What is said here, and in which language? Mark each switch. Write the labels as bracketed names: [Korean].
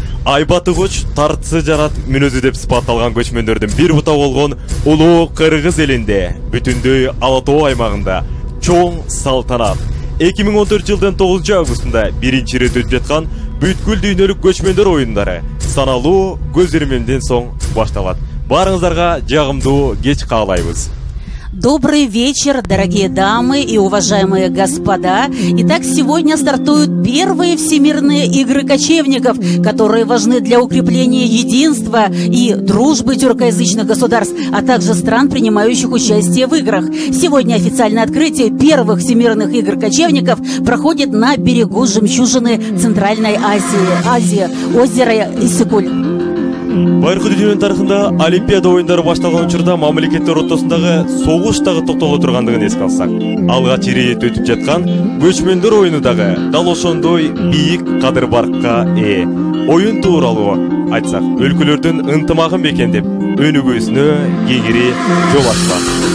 [Kyrgyz] Айбаты көч тартсы жарат мүнөзү деп сыпатталган көчмөндөрдүн бир бута болгон улуу Кыргыз элинде бүтүндөй Ала Тоо аймагында чоң салтанат 2014 жылдын 9 августунда биринчи ирет өтүп жаткан бүткүл дүйнөлүк көчмөндөр оюндары саналуу көз ирмемден соң башталат. Барыңыздарга жагымдуу кеч каалайбыз. [Russian] Добрый вечер, дорогие дамы и уважаемые господа. Итак, сегодня стартуют первые всемирные игры кочевников, которые важны для укрепления единства и дружбы тюркоязычных государств, а также стран, принимающих участие в играх. Сегодня официальное открытие первых всемирных игр кочевников проходит на берегу жемчужины Центральной Азии, озеро Иссыкуль. [Kyrgyz] Байыркы дүйнөнүн тарыхында Олимпиада оюндары башталган учурда мамлекеттер ортосундагы согуш дагы токтоло тургандыгын эске алсак, алгач ирет өтүп жаткан көчмөндөр оюну дагы дал ошондой бийик кадыр баркка ээ. Оюн тууралуу айтсак, өлкөлөрдүн ынтымагын бекемдеп, өнүгүүсүнө кеңири жол ачпак.